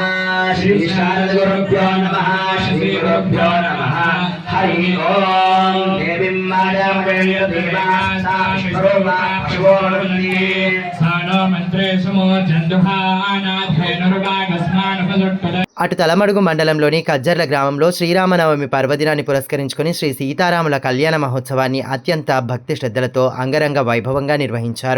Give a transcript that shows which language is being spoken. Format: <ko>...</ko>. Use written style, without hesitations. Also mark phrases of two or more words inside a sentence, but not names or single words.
<sa>श्री शारदगुरुभ्यो नमः। श्री गुरुभ्यो नमः। हरि ओम। देवीं</sa> <te>అటు తలమడుగు మండలంలోని కజ్జర్ల గ్రామంలో శ్రీరామనవమి పర్వదినాన్ని పురస్కరించుకుని శ్రీ సీతారాముల కళ్యాణ మహోత్సవాన్ని అత్యంత భక్తి శ్రద్ధలతో అంగరంగ వైభవంగా నిర్వహించారు.</te>